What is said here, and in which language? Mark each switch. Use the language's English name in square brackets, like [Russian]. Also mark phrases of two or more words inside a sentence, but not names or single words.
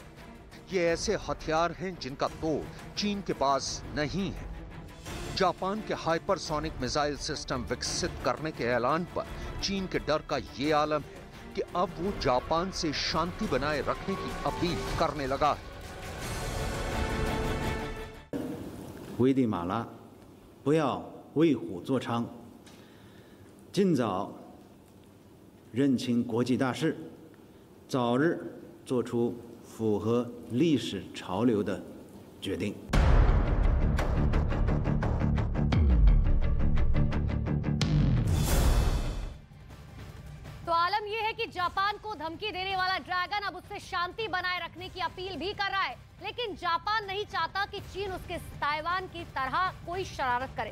[Hindi] ये ऐसे हथियार हैं जिनका तोड़ चीन के पास नहीं है। जापान के हाइपरसोनिक मिसाइल सिस्टम विकसित करने के ऐलान पर चीन के डर का ये आलम है कि अब वो जापान से शांति बनाए रखने की अपील करने लगा है। [Chinese] 危地马拉，不要为虎作伥，尽早认清国际大势，早日做出符合历史潮流的决定。 [Hindi] तो आलम यह है कि जापान को धमकी देने वाला ड्रैगन अब उससे शांति बनाए रखने की अपील भी कर रहा है, लेकिन जापान नहीं चाहता कि चीन उसके ताइवान की तरह कोई शरारत करे।